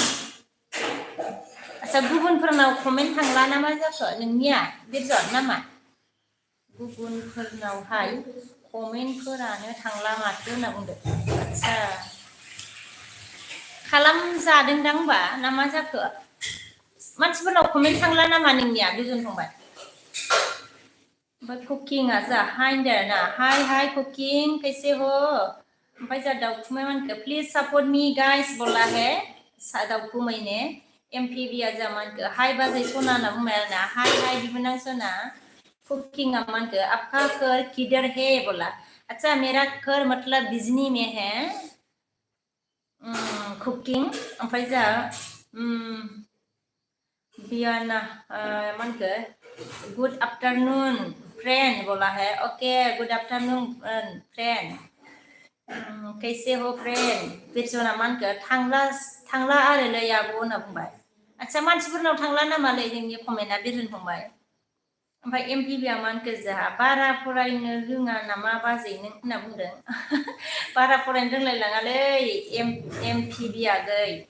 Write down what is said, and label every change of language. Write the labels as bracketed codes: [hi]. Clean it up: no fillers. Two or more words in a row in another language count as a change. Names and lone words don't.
[brx] आच्छा गुबुनफोरनाव कमेन्ट थांला ना मा जाखो नोंनिया बिरजन नामा गुबुनफोरनावहाय कमेन्टफोरानो थांला माथो होनना बुंदों आच्छा खालामजादोंदां होनबा ना मा जाखो मानसिफोरनाव कमेन्ट थांला नामा नोंनिया बिरजन फंबाय ओमफ्राय कुकिंआ जा हाय होनदों आरोना हाय कुकिंग [hi] कैसे हो [brx] ओमफ्राय जा दाउखुमै मानखो [en] please support me guys [hi] बोला है [brx] दाउखुमै ने एमपीबीआ जा मानखो हाय बाजै सना होनना बुंबाय आरोना हाय बिबोनां सना कुकिंआ मानखो [hi] आपका घर किधर है बोला अच्छा मेरा घर मतलब बिजनी में है [brx] कुकिंग ओमफ्राय जा बियाना मानखो [en] good afternoon friend [hi] बोला है [en] okay good afternoon friend [hi] कैसे हो [brx] फ्रेंड बिरजना मानखो थांला आरोलै आब' होनना बुंबाय आच्छा मानसिफोरनाव थांला नामालै नोंनि कमेन्टआ बिरजन फंबाय ओमफ्राय एमपिबिआ मानखो जोंहा बारा फरायनो रोङा नामा बाजै नों होनना बुंदों बारा फरायनो रोंलायलाङालै एमपिबि आगै